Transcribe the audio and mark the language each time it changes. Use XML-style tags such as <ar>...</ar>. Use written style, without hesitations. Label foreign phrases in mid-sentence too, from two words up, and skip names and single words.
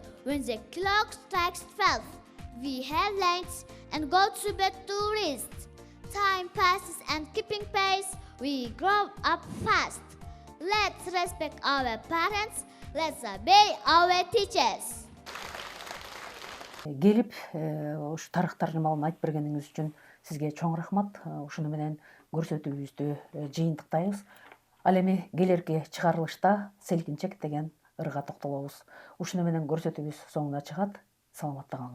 <en>When the clock strikes 12, we have lunch and go to bed to rest. Time passes and keeping pace, we grow up fast. Let's respect our parents. Let's obey our teachers.</en> <ky>Келип, ушу тарыхтар маалын айтып бергениңиз үчүн сизге чоң рахмат. Ушуну менен көрсөтүүбүздү жыйынтыктайбыз. Ал эми келерки чыгарылышта селкинчек деген ырга токтолобуз. Ушуну менен көрсөтүүбүз соңуна чыгат.</ky>